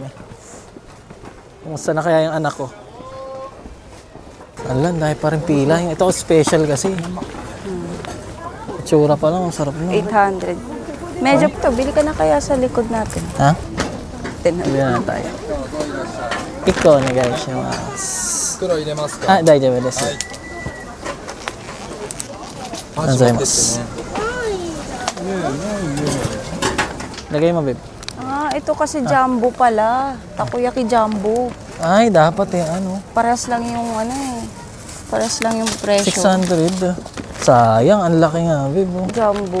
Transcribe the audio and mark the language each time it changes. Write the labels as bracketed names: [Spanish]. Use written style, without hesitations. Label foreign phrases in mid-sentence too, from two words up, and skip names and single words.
[Filipino] Kumusta na kaya yung anak ko? Alam, dahil pa rin pila. Ito ako special kasi. Itsura pa lang, ang sarap na. 800. Medyo to, bili ka na kaya sa likod natin. Ha? 1000. Bili na tayo. Ikaw na guys. [Japanese] 大丈夫です. Gozaimasu. [Filipino] Lagay mo, babe. Ito kasi jumbo pala. Takoyaki jumbo. Ay, dapat eh, ano. Parehas lang yung ano eh. Parehas lang yung presyo. 600. Sayang, ang laki nga, babe. Jumbo.